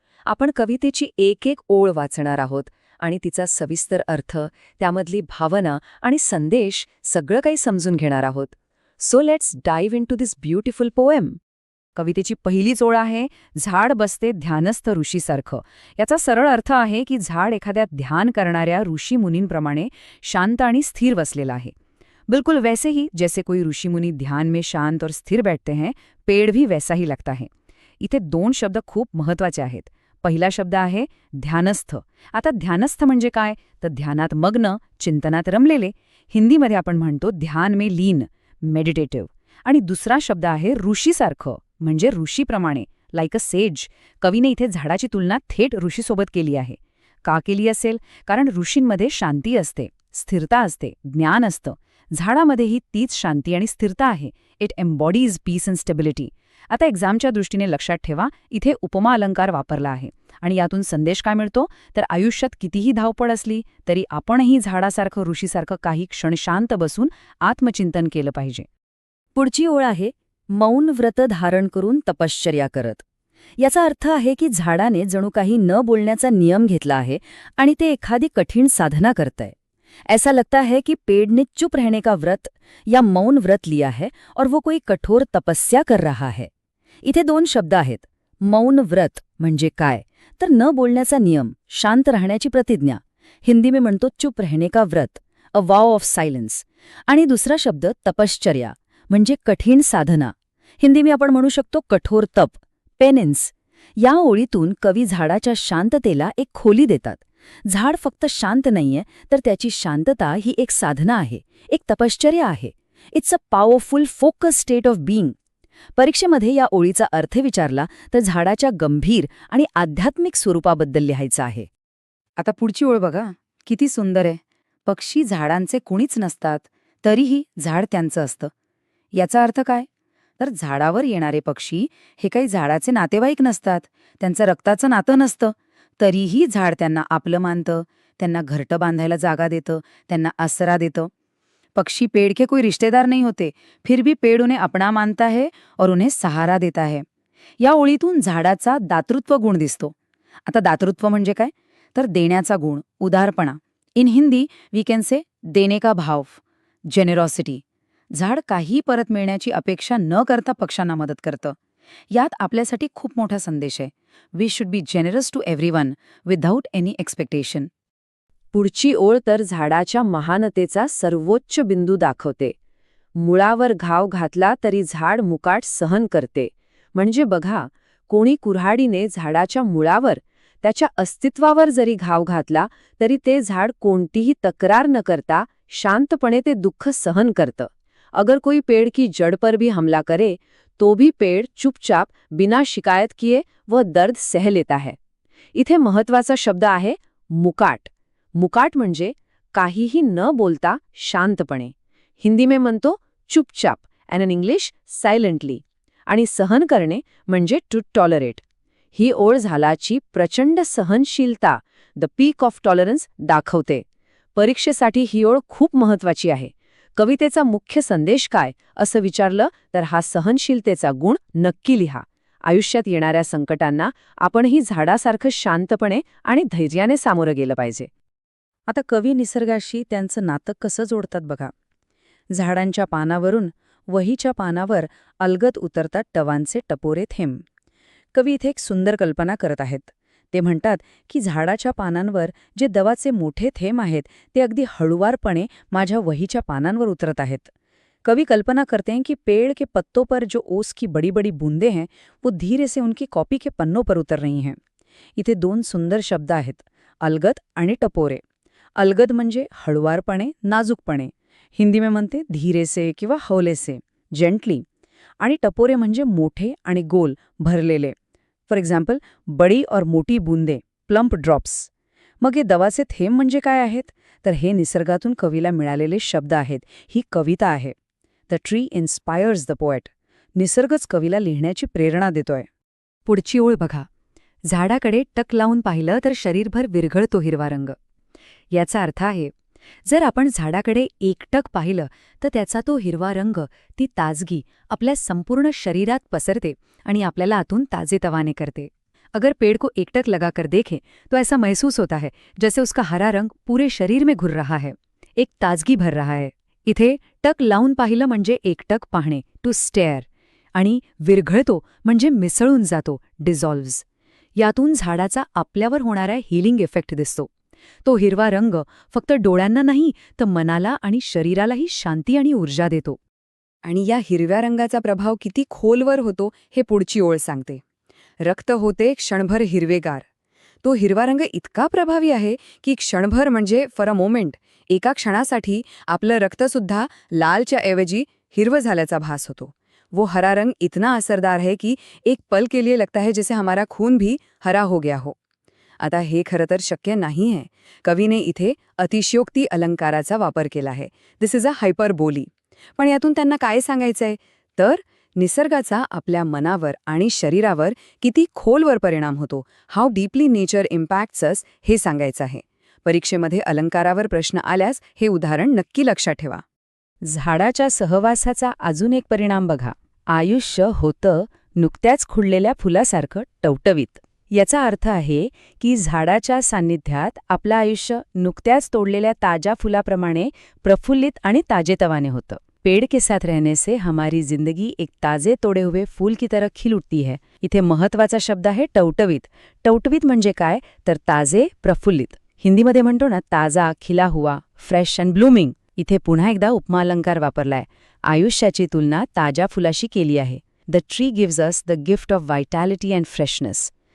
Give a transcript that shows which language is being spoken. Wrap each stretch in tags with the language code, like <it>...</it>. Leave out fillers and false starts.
<mr>आपण कवितेची एक एक ओळ वाचणार आहोत आणि तिचा सविस्तर अर्थ, त्यामधली भावना आणि संदेश सगळं काही समजून घेणार आहोत.</mr> <en>So let's dive into this beautiful poem.</en> <mr>कवितेची पहिलीच ओळ आहे झाड बसते ध्यानस्थ ऋषीसारखं. याचा सरळ अर्थ आहे की झाड एखाद्या ध्यान करणाऱ्या ऋषीमुनींप्रमाणे शांत आणि स्थिर बसलेला आहे.</mr> <hi>बिल्कुल वैसे ही जैसे कोई ऋषिमुनि ध्यान में शांत और स्थिर बैठते हैं, पेड़ भी वैसा ही लगता है.</hi> <mr>इथे 2 शब्द खूप महत्वाचे आहेत. पहिला शब्द आहे ध्यानस्थ. आता ध्यानस्थ म्हणजे काय? तर ध्यानात मग्न, चिंतनात रमलेले. हिंदीमध्ये आपण म्हणतो</mr> <hi>ध्यान में लीन,</hi> <mr>मेडिटेटिव्ह. आणि दुसरा शब्द आहे ऋषीसारखं, म्हणजे ऋषीप्रमाणे,</mr> <en>Like a sage.</en> <mr>कवीने इथे झाडाची तुलना थेट ऋषीसोबत केली आहे. का केली असेल? कारण ऋषींमध्ये शांती असते, स्थिरता असते, ज्ञान असतं. झाडामध्येही तीच शांती आणि स्थिरता आहे.</mr> <en>It embodies peace and stability.</en> <mr>आता एक्झामच्या दृष्टीने लक्षात ठेवा, इथे उपमा अलंकार वापरला आहे. आणि यातून संदेश काय मिळतो? तर आयुष्यात कितीही धावपळ असली तरी आपणही झाडासारखं, ऋषीसारखं काही क्षण शांत बसून आत्मचिंतन केलं पाहिजे. पुढची ओळ आहे मौन व्रत धारण करून तपश्चर्या करत. याचा अर्थ आहे की झाडाने जणू काही न बोलण्याचा नियम घेतला आहे आणि ते एखादी कठीण साधना करतंय.</mr> <hi>ऐसा लगता है कि पेड़ ने चुप रहने का व्रत या मौन व्रत लिया है और वो कोई कठोर तपस्या कर रहा है.</hi> <mr>इथे 2 शब्द आहेत. मौन व्रत म्हणजे काय? तर न बोलण्याचा नियम, शांत राहण्याची प्रतिज्ञा.</mr> <hi>हिंदी में</hi> <mr>म्हणतो</mr> <hi>चुप रहने का व्रत,</hi> <en>A vow of silence.</en> <mr>आणि दुसरा शब्द तपश्चर्या म्हणजे कठीण साधना.</mr> <hi>हिंदी में</hi> <mr>आपण म्हणू शकतो</mr> <hi>कठोर तप,</hi> <mr>पेनेन्स. या ओळीतून कवी झाडाच्या शांततेला एक खोली देतात. झाड फक्त शांत नाहीये, तर त्याची शांतता ही एक साधना आहे, एक तपश्चर्या आहे.</mr> <en>It's a powerful focus state of being.</en> <mr>परीक्षेमध्ये या ओळीचा अर्थ विचारला तर झाडाच्या गंभीर आणि आध्यात्मिक स्वरूपाबद्दल लिहायचं आहे. आता पुढची ओळ बघा, किती सुंदर आहे. पक्षी झाडांचे कुणीच नसतात, तरीही झाड त्यांचं असतं. याचा अर्थ काय? तर झाडावर येणारे पक्षी हे काही झाडाचे नातेवाईक नसतात, त्यांचं रक्ताचं नातं नसतं. तरीही झाड त्यांना आपलं मानतं, त्यांना घरटं बांधायला जागा देतं, त्यांना आसरा देतं.</mr> <hi>पक्षी पेड़ के कोई रिश्तेदार नहीं होते, फिर भी पेड़ उन्हें अपना मानता है और उन्हें सहारा देता है.</hi> <mr>या ओळीतून झाडाचा दातृत्व गुण दिसतो. आता दातृत्व म्हणजे काय? तर देण्याचा गुण, उदारपणा.</mr> <en>in Hindi we can say</en> <hi>देने का भाव,</hi> <mr>जेनेरॉसिटी. झाड काही परत मिळण्याची अपेक्षा न करता पक्ष्यांना मदत करतं. यात आपल्यासाठी खूप मोठा संदेश आहे.</mr> <en>We should be generous to everyone without any expectation.</en> <mr>पुढची ओळ तर झाडाच्या महानतेचा सर्वोच्च बिंदू दाखवते. मुळावर घाव घातला तरी झाड मुकाट सहन करते. म्हणजे बघा, कोणी कुऱ्हाडीने झाडाच्या मुळावर, त्याच्या अस्तित्वावर जरी घाव घातला तरी ते झाड कोणतीही तक्रार न करता शांतपणे ते दुःख सहन करतं.</mr> <hi>अगर कोई पेड़ की जड़ पर भी हमला करे तो भी पेड़ चुपचाप बिना शिकायत किए वो दर्द सह लेता है.</hi> <mr>इथे महत्वाचा शब्द आहे मुकाट. मुकाट म्हणजे काहीही न बोलता शांतपणे.</mr> <hi>हिंदी में</hi> <mr>म्हणतो</mr> <en>चुपचाप and in English silently.</en> <mr>आणि सहन करणे म्हणजे</mr> <en>To tolerate.</en> <mr>ही ओळ झाडाची प्रचंड सहनशीलता,</mr> <en>the peak of tolerance</en> <mr>दाखवते. परीक्षेसाठी ही ओळ खूप महत्वाची आहे. कवितेचा मुख्य संदेश काय असं विचारलं तर हा सहनशीलतेचा गुण नक्की लिहा. आयुष्यात येणाऱ्या संकटांना आपणही झाडासारखं शांतपणे आणि धैर्याने सामोरं गेलं पाहिजे. आता कवी निसर्गाशी त्यांचं नातं कसं जोडतात बघा. झाडांच्या पानावरून वहीच्या पानावर अलगद उतरतात टवांचे टपोरे थेंब. कवी इथे एक सुंदर कल्पना करत आहेत. ते म्हणतात की झाडाच्या पानांवर जे दवाचे मोठे थेंब आहेत ते अगदी हळुवारपणे माझ्या वहीच्या पानांवर उतरत आहेत.</mr> <hi>कवी कल्पना करते हैं कि पेड़ के पत्तों पर जो ओस की बड़ी बड़ी बूंदें हैं वो धीरे से उनकी कॉपी के पन्नों पर उतर रही हैं.</hi> <mr>इथे दोन सुंदर शब्द आहेत, अलगद आणि टपोरे. अलगद म्हणजे हळुवारपणे, नाजूकपणे.</mr> <hi>हिंदी में</hi> <mr>म्हणते</mr> <hi>धीरे से</hi> <mr>किंवा</mr> <hi>हौले से,</hi> <mr>जेंटली. आणि टपोरे म्हणजे मोठे आणि गोल, भरलेले.</mr> <en>for example,</en> <hi>बडी और मोठी बूंदे,</hi> <en>Plump drops.</en> <mr>मग हे दवाचे थेंब म्हणजे काय आहेत? तर हे निसर्गातून कवीला मिळालेले शब्द आहेत. ही कविता आहे.</mr> <en>The tree inspires the poet.</en> <mr>निसर्गच कवीला लिहिण्याची प्रेरणा देतोय. पुढची ओळ बघा. झाडाकडे टक लावून पाहिलं तर शरीरभर विरघळतो हिरवा रंग. याचा अर्थ आहे, जर आपण झाडाकडे एकटक पाहिलं तर त्याचा तो हिरवा रंग, ती ताजगी आपल्या संपूर्ण शरीरात पसरते आणि आपल्याला आतून ताजेतवाने करते.</mr> <hi>अगर पेड़ को एकटक लगाकर देखें तो ऐसा महसूस होता है जैसे उसका हरा रंग पूरे शरीर में घुर रहा है, एक ताजगी भर रहा है.</hi> <mr>इथे टक लावून पाहिलं म्हणजे एकटक पाहणे, टू स्टेअर. आणि विरघळतो म्हणजे मिसळून जातो, डिझॉल्व्ज. यातून झाडाचा आपल्यावर होणारा हीलिंग इफेक्ट दिसतो. तो हिरवा रंग फक्त डोळ्यांना नाही तर मनाला आणि शरीरालाही शांती आणि ऊर्जा देतो. आणि या हिरव्या रंगाचा प्रभाव किती खोलवर होतो हे पुढची ओळ सांगते. रक्त होते क्षणभर हिरवेगार. तो हिरवा रंग इतका प्रभावी आहे की क्षणभर म्हणजे</mr> <en>for a moment,</en> <mr>एका क्षणासाठी आपलं रक्तसुद्धा लालच्या ऐवजी हिरवं झाल्याचा भास होतो.</mr> <hi>वो हरा रंग इतना असरदार है कि एक पल के लिए लगता है जैसे हमारा खून भी हरा हो गया हो.</hi> <mr>आता हे खरं तर शक्य नाही आहे. कवीने इथे अतिशयोक्ती अलंकाराचा वापर केला आहे.</mr> <en>This is a hyperbole.</en> <mr>पण यातून त्यांना काय सांगायचंय? तर निसर्गाचा आपल्या मनावर आणि शरीरावर किती खोलवर परिणाम होतो,</mr> <en>how deeply nature impacts us,</en> <mr>हे सांगायचं आहे. परीक्षेमध्ये अलंकारावर प्रश्न आल्यास हे उदाहरण नक्की लक्षात ठेवा. झाडाच्या सहवासाचा अजून एक परिणाम बघा. आयुष्य होतं नुकत्याच खुललेल्या फुलासारखं टवटवीत. याचा अर्थ आहे की झाडाच्या सान्निध्यात आपलं आयुष्य नुकत्याच तोडलेल्या ताज्या फुलाप्रमाणे प्रफुल्लित आणि ताजेतवाने होतं.</mr> <hi>पेड़ के साथ रहने से हमारी जिंदगी एक ताजे तोड़े हुए फूल की तरह खिल उठती है.</hi> <mr>इथे महत्वाचा शब्द आहे टवटवीत. टवटवीत म्हणजे काय? तर ताजे, प्रफुल्लित. हिंदीमध्ये म्हणतो ना</mr> <hi>ताजा, खिला हुआ,</hi> <en>Fresh and blooming.</en> <mr>इथे पुन्हा एकदा उपमा अलंकार वापरलाय. आयुष्याची तुलना ताज्या फुलाशी केली आहे.</mr> <en>The tree gives us the gift of vitality and freshness.</en>